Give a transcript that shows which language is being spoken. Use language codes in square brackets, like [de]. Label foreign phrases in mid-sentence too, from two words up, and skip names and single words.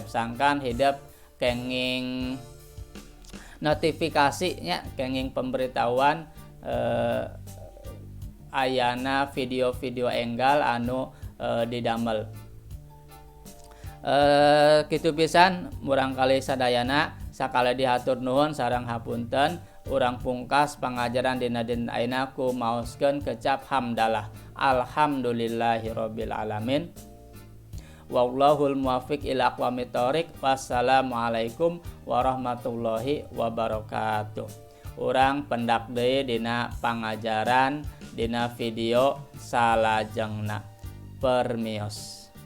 [su] Sangkan hidup kenging notifikasinya, kenging pemberitahuan ayana video-video enggal anu didamel. Kitu pisan murangkali sadayana sakala dihatur nuhun sareng hapunten. Urang pungkas pangajaran dina dinten ayeuna ku maoskeun kecap hamdalah. [ar] الحمد لله رب العالمين والله الموفق إلى أقوم الطريق. والسلام عليكم ورحمة الله وبركاته. [su] Urang pendak deui dina pangajaran dina video salajengna. Permios.